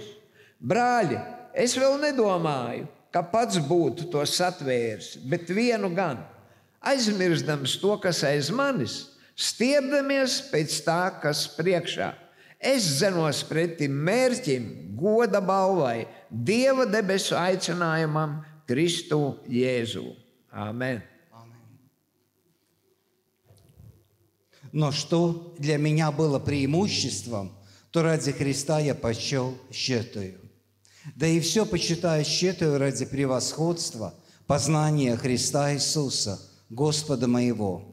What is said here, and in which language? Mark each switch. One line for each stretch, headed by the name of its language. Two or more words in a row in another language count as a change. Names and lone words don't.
Latvian: Brāļi, es vēl nedomāju, ka pats būtu to satvēris, bet vienu gan, aizmirstams to, kas aiz manis, stiepdamies pēc tā, kas priekšā. Es dzenos pretim mērķim, goda balvai, Dieva debesu aicinājumam Kristu Jēzu. Amen.
Russian: Но что для меня было преимуществом, то ради Христа я почел счетую. Да и все почитаю счетую ради превосходства, познания Христа Иисуса, Господа моего.